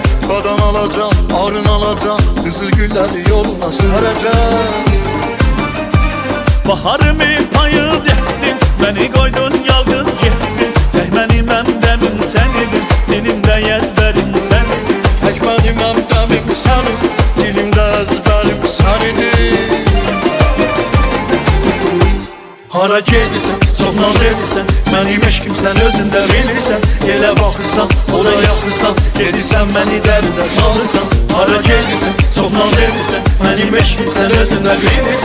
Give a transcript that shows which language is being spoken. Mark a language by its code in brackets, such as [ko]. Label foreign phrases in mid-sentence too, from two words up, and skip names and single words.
[tr] Qadan alacağım, ağrın alacağım, kızıl gülleri yoluna sereceğim. Baharımı payız ettin, beni koydun yalnız gittin. Tek benim emdemim sen idin, dilimde ezberim sen idin. Tek benim emdemim sen idin, dilimde ezberim sen idin. [az] Hara gedirsən, çox naz edirsən, mənim eşkim sən özündə bilirsən. Elə baxırsan, o da yaxırsan, gedirsən məni dərdinə salırsan. Hara gedirsən, çox naz edirsən, mənim eşkim sən özündə bilirsən.